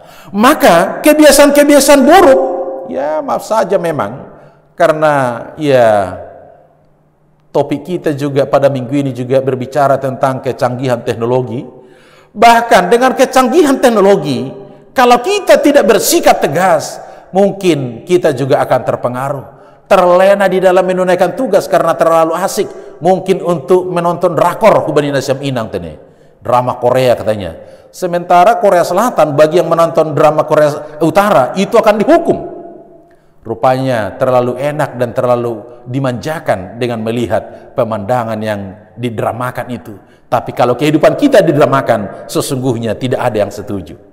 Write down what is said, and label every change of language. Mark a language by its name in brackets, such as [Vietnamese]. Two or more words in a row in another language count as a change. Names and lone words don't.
[Indonesian] Maka kebiasaan-kebiasaan buruk, ya maaf saja memang, karena ya topik kita juga pada minggu ini juga berbicara tentang kecanggihan teknologi. Bahkan dengan kecanggihan teknologi, kalau kita tidak bersikap tegas, mungkin kita juga akan terpengaruh, terlena di dalam menunaikan tugas karena terlalu asik, mungkin untuk menonton drakor [Batak Simalungun] hubani nasyam inang tene, [Indonesian] drama Korea katanya. Sementara Korea Selatan bagi yang menonton drama Korea Utara itu akan dihukum. Rupanya terlalu enak dan terlalu dimanjakan dengan melihat pemandangan yang didramakan itu. Tapi kalau kehidupan kita didramakan, sesungguhnya tidak ada yang setuju.